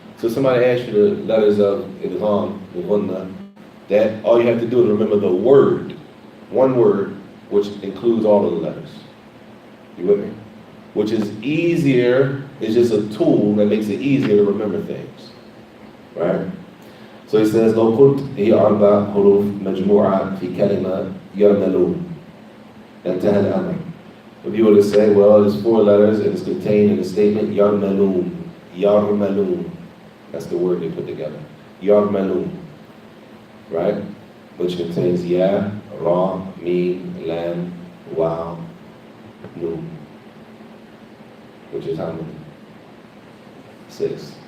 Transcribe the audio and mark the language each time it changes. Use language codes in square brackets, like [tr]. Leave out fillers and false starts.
[en] So somebody asks you the letters of idgham, that all you have to do is remember the word, one word, which includes all of the letters. You with me? Which is easier, it's just a tool that makes it easier to remember things. Right? So he says, [ar] لو قلت هي 4 حروف مجموعة في كلمة يرملون انتهى الأمر. [en] If you were to say, well, there's 4 letters and it's contained in the statement yarmalun, yarmalun. That's the word they put together. Yarmalun, right? Which contains ya, ra, mim, lam, waw, nun. Which is how many? 6.